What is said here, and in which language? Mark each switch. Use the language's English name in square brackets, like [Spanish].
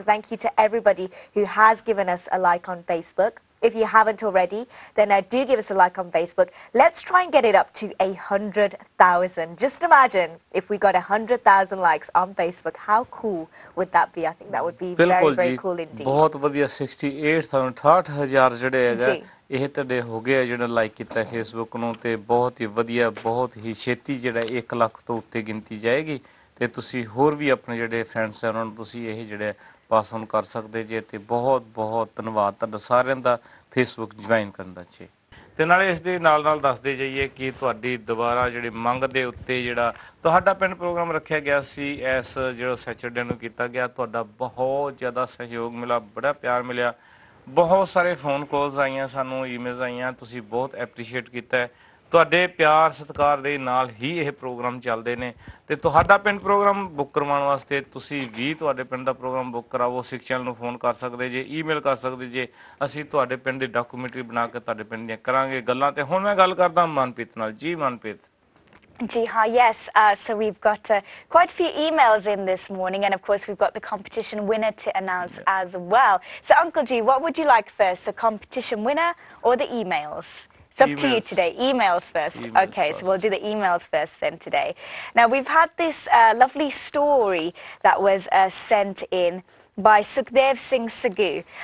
[English] So thank you to everybody who has given us a like on Facebook. If you haven't already, then do give us a like on Facebook. Let's try and get it up to 100,000. Just imagine if we got 100,000 likes on Facebook. How cool would that be? I think that would be very, very cool indeed. [Punjabi] बहुत बढ़िया 68,000 ਜਿਹੜੇ ਹੈਗਾ ਇਹ ਤੁਹਾਡੇ ਹੋ ਗਏ ਜਿਹੜਾ like ਕੀਤਾ ਫੇਸਬੁੱਕ ਨੂੰ ਤੇ ਬਹੁਤ ਹੀ ਵਧੀਆ ਬਹੁਤ ਹੀ ਛੇਤੀ ਜਿਹੜਾ 1 ਲੱਖ ਤੋਂ ਉੱਤੇ ਗਿਣਤੀ ਜਾਏਗੀ ਤੇ ਤੁਸੀਂ ਹੋਰ ਵੀ ਆਪਣੇ ਜਿਹੜੇ ਫਰੈਂਡਸ ਹਨ ਉਹਨਾਂ ਨੂੰ ਤੁਸੀਂ ਇਹ ਜਿਹੜੇ ਪਾਸ ਔਨ ਕਰ ਸਕਦੇ ਜੇ ਤੇ ਬਹੁਤ ਬਹੁਤ ਧੰਨਵਾਦ ਤੁਹਾਡਾ ਸਾਰਿਆਂ ਦਾ ਫੇਸਬੁੱਕ ਜੁਆਇਨ ਕਰਨ ਦਾ ਜੀ ਤੇ ਨਾਲੇ ਇਸ ਦੇ ਨਾਲ ਨਾਲ ਦੱਸਦੇ ਜਾਈਏ ਕਿ ਤੁਹਾਡੀ ਦੁਬਾਰਾ ਜਿਹੜੇ ਮੰਗ ਦੇ ਉੱਤੇ ਜਿਹੜਾ ਤੁਹਾਡਾ ਪਿੰਡ ਪ੍ਰੋਗਰਾਮ ਰੱਖਿਆ ਗਿਆ ਸੀ ਇਸ ਜਿਹੜਾ ਸੈਚਰਡੇ ਨੂੰ ਕੀਤਾ ਗਿਆ ਤੁਹਾਡਾ ਬਹੁਤ ਜ਼ਿਆਦਾ ਸਹਿਯੋਗ ਮਿਲਾ ਬੜਾ ਪਿਆਰ ਮਿਲਿਆ ਬਹੁਤ ਸਾਰੇ ਫੋਨ ਕਾਲਸ ਆਈਆਂ ਸਾਨੂੰ ਈਮੇਲਸ ਆਈਆਂ ਤੁਸੀਂ ਬਹੁਤ ਐਪਰੀਸ਼ੀਏਟ ਕੀਤਾ ਤੁਹਾਡੇ ਪਿਆਰ ਸਤਿਕਾਰ ਦੇ ਨਾਲ ਹੀ ਇਹ ਪ੍ਰੋਗਰਾਮ ਚੱਲਦੇ ਨੇ ਤੇ ਤੁਹਾਡਾ ਪਿੰਡ ਪ੍ਰੋਗਰਾਮ ਬੁੱਕ ਕਰਵਾਉਣ ਵਾਸਤੇ ਤੁਸੀਂ ਵੀ ਤੁਹਾਡੇ ਪਿੰਡ ਦਾ ਪ੍ਰੋਗਰਾਮ ਬੁੱਕ ਕਰਾਵੋ ਸਿੱਖ ਚੈਨਲ ਨੂੰ ਫੋਨ ਕਰ ਸਕਦੇ ਜੇ ਈਮੇਲ ਕਰ ਸਕਦੇ ਜੇ ਅਸੀਂ ਤੁਹਾਡੇ ਪਿੰਡ ਦੀ ਡਾਕੂਮੈਂਟਰੀ ਬਣਾ ਕੇ ਤੁਹਾਡੇ ਪਿੰਡ ਦੀਆਂ ਕਰਾਂਗੇ ਗੱਲਾਂ ਤੇ ਹੁਣ ਮੈਂ ਗੱਲ ਕਰਦਾ ਮਨਪ੍ਰੀਤ ਨਾਲ ਜੀ Manpreet [English] Ji ha, yes. So we've got quite a few emails in this morning, and of course we've got the competition winner to announce as well. So Uncle G, what would you like first, the competition winner or the emails? It's up to you today. Emails first. Okay, so we'll do the emails first then today. Now we've had this lovely story that was sent in by Sukhdev Singh Sagu.